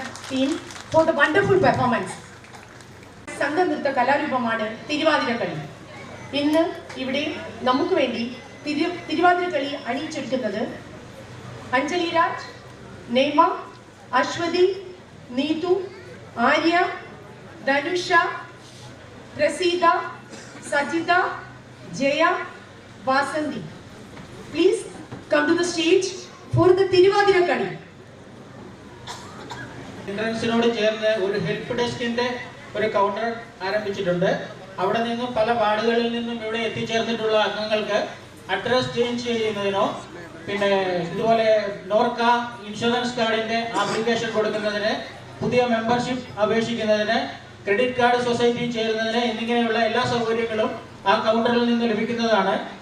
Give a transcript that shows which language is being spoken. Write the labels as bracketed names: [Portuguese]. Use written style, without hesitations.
[English] team for the wonderful performance. [Malayalam] സംഘനൃത്ത കലാരൂപമാണ് തിരുവാതിരക്കളി. ഇന്ന് ഇവിടെ നമുക്ക് വേണ്ടി Thiruvathirakali അണിയിച്ചൊരുക്കുന്നത് Anjali Raj, നെയ്മ, Aswathy, Neethu, Arya, Dhanusha, Praseetha, Sajitha, Jaya, Vasanthi. [English] Please come to the stage for the Thiruvathirakali. [Malayalam] എൻട്രൻസിനോട് ചേർന്ന് ഒരു ഹെൽപ്പ് ഡെസ്കിന്റെ ഒരു കൗണ്ടർ ആരംഭിച്ചിട്ടുണ്ട്. അവിടെ നിന്നും പല വാർഡുകളിൽ നിന്നും ഇവിടെ എത്തിച്ചേർന്നിട്ടുള്ള അംഗങ്ങൾക്ക് അഡ്രസ് ചേഞ്ച് ചെയ്യുന്നതിനോ പിന്നെ ഇതുപോലെ നോർക്ക ഇൻഷുറൻസ് കാർഡിന്റെ ആപ്ലിക്കേഷൻ കൊടുക്കുന്നതിന്, പുതിയ മെമ്പർഷിപ്പ് അപേക്ഷിക്കുന്നതിന്, ക്രെഡിറ്റ് കാർഡ് സൊസൈറ്റി ചേരുന്നതിന് എന്നിങ്ങനെയുള്ള എല്ലാ സൗകര്യങ്ങളും ആ കൗണ്ടറിൽ നിന്ന് ലഭിക്കുന്നതാണ്.